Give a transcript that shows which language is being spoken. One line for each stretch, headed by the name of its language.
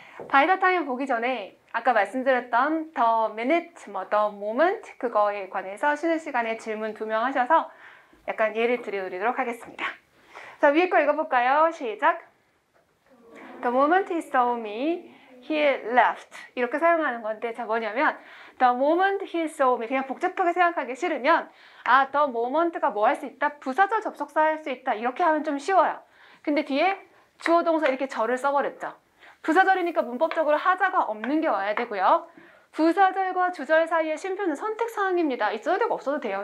English: by the time
Korean: 보기 전에 아까 말씀드렸던
English: the minute, the moment
Korean: 그거에 관해서 쉬는 시간에 질문 2명 하셔서 약간 예를 드리도록 하겠습니다. 자, 위에 거 읽어볼까요? 시작.
English: The moment he saw me, he left.
Korean: 이렇게 사용하는 건데, 자, 뭐냐면
English: the moment he saw me,
Korean: 그냥 복잡하게 생각하기 싫으면 the moment가 뭐 할 수 있다? 부사절 접속사 할 수 있다. 이렇게 하면 좀 쉬워요. 근데 뒤에 주어 동사 이렇게 절을 써버렸죠. 부사절이니까 문법적으로 하자가 없는 게 와야 되고요. 부사절과 주절 사이의 쉼표는 선택사항입니다. 있어도 되고 없어도 돼요.